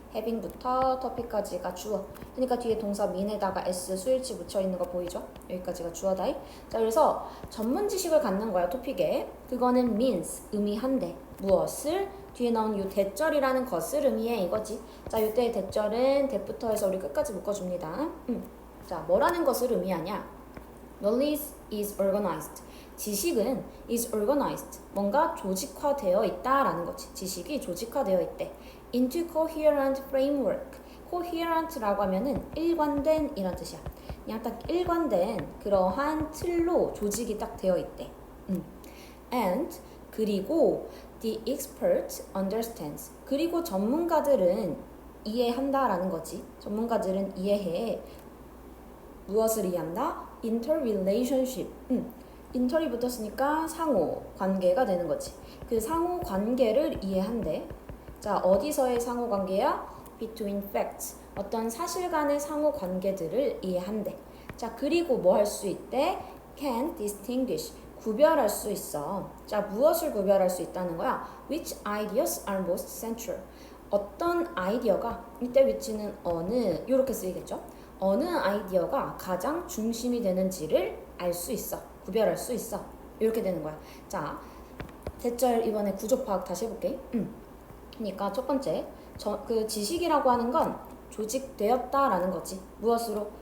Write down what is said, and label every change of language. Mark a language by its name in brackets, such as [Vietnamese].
[Korean] having부터 topic까지가 주어. 그러니까 뒤에 동사 mean에다가 s 수일치 붙여 있는 거 보이죠? 여기까지가 주어다. 자, 그래서 전문 지식을 갖는 거야, 토픽에. 그거는 means, 의미한데. 무엇을? 뒤에 나온 이 대절이라는 것을 의미해 이거지. 자, 이때의 대절은 대부터 해서 우리 끝까지 묶어줍니다. 자, 뭐라는 것을 의미하냐? [English] Knowledge is organized. [Korean] 지식은 [English] is organized. [Korean] 뭔가 조직화되어 있다라는 거지. 지식이 조직화되어 있대. [English] Into coherent framework. [Korean] coherent라고 하면은 일관된 이란 뜻이야. 그냥 딱 일관된 그러한 틀로 조직이 딱 되어 있대. [English] And [Korean] 그리고 [English] the expert understands. [Korean] 그리고 전문가들은 이해한다라는 거지. 전문가들은 이해해. 무엇을 이해한다? [English] interrelationship. [Korean] inter이 붙었으니까 상호 관계가 되는 거지. 그 상호 관계를 이해한대. 자, 어디서의 상호 관계야? [English] between facts. [Korean] 어떤 사실간의 상호 관계들을 이해한대. 자, 그리고 뭐 할 수 있대? [English] can distinguish. [Korean] 구별할 수 있어. 자, 무엇을 구별할 수 있다는 거야? [English] Which ideas are most central? [Korean] 어떤 아이디어가, 이때 which는 어느, 이렇게 쓰이겠죠? 어느 아이디어가 가장 중심이 되는지를 알 수 있어. 구별할 수 있어. 이렇게 되는 거야. 자, 대절 이번에 구조 파악 다시 해볼게. 그러니까 첫 번째, 그 지식이라고 하는 건 조직되었다라는 거지. 무엇으로?